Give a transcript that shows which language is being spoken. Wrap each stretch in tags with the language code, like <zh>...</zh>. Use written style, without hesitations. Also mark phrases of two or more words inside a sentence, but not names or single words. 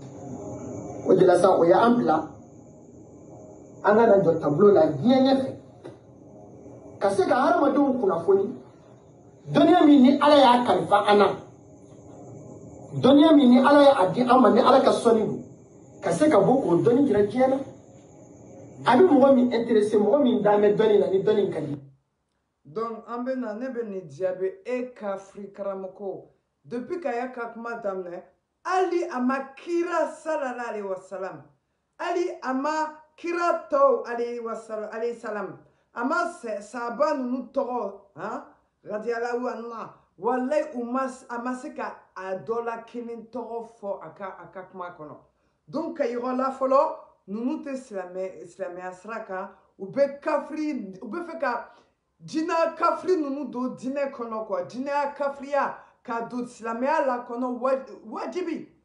<bm>o de la sa o y'an bila an ka na jɔ tableau la diɲɛ ɲɛfɛ ka se ka hadamadenw kunnafoni dɔnniya min ni ala y'a kalifa an na dɔnniya min ni ala y'a di an ma ni ala ka sɔnni don ka se ka bɔ k'o dɔnni jira diɲɛ na a bɛ mɔgɔ min intéressé mɔgɔ min dan bɛ dɔnni na ni dɔnni ka di. donc an bɛ na ne bɛ nin jaabi e kafiri karamɔgɔ depuis k'a y'a ka kuma daminɛ hali a ma kira</bm> <ar>صلى الله عليه وسلم</ar> <bm>hali a ma kira tɔw</bm> <ar>عليه السلام</ar> <bm>a ma sahaba ninnu tɔgɔ</bm> <ar>رضي الله عنه</ar> <bm>walayi a ma se ka a dɔ la kelen tɔgɔ fɔ a ka kuma kɔnɔ donc ka yɔrɔ la fɔlɔ ninnu tɛ silamɛya sira kan u bɛ fɛ ka jinɛ kafiri ninnu don diinɛ kɔnɔ quoi diinɛ kafiriya ka don silamɛya la kɔnɔ wajibi</bm>